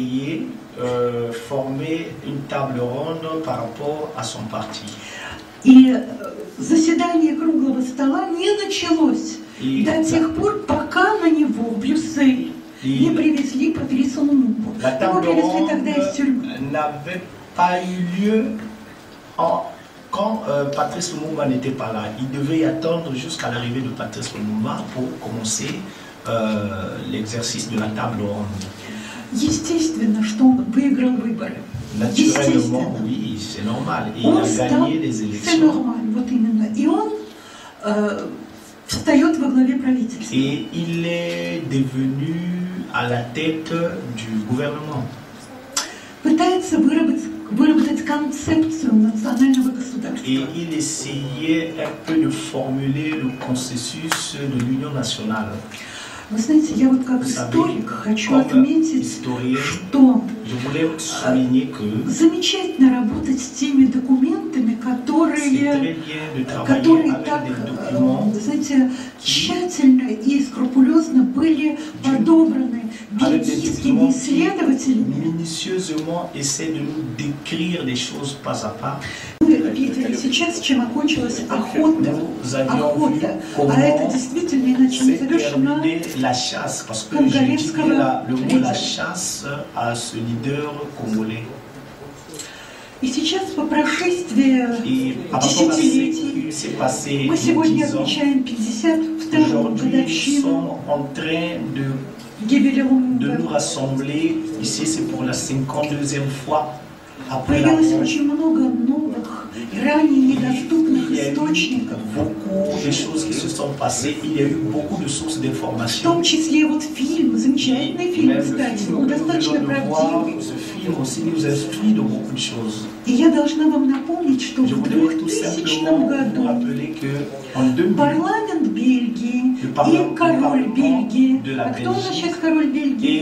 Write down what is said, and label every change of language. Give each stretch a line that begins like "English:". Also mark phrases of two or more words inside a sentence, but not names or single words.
Russian: И заседание круглого стола не началось до тех пор, пока на него в Брюссель не привезли Патриса Лумумбу. Его привезли тогда из тюрьмы.
French: Quand Patrice Lumumba n'était pas là, il devait y attendre jusqu'à l'arrivée de Patrice Lumumba pour commencer l'exercice de la table ronde.
Russian: Естественно, что он выиграл выборы.
French: Naturellement, oui, c'est normal. Et il a gagné les élections. C'est normal,
Russian: вот именно. И он встает во главе правительства.
French: Et il est devenu à la tête du gouvernement.
Russian: Пытается выработать концепцию национального государства.
French: Et il essayait un peu de formuler le processus de l'union nationale.
Russian: Вы знаете, я вот как историк хочу отметить, что замечательно работать с теми документами, которые так, знаете, тщательно и скрупулезно были подобраны бельгийскими исследователями. Вы видели сейчас, чем окончилась охота, а это действительно иначе не завершена.
French: La chasse, parce que j'ai dit le mot la chasse à ce leader congolais.
Russian: И сейчас по прошествии десятилетий мы сегодня отмечаем 52-ю годовщину гибели Лумумбы.
French: De nous rassembler ici, c'est pour la 52e fois.
Russian: Появилось очень много новых и ранее недоступных источников. В том числе вот фильм, замечательный фильм, кстати, он достаточно правдивый. И я должна вам напомнить, что в 2000 году парламент Бельгии и король Бельгии, а кто у нас сейчас король Бельгии?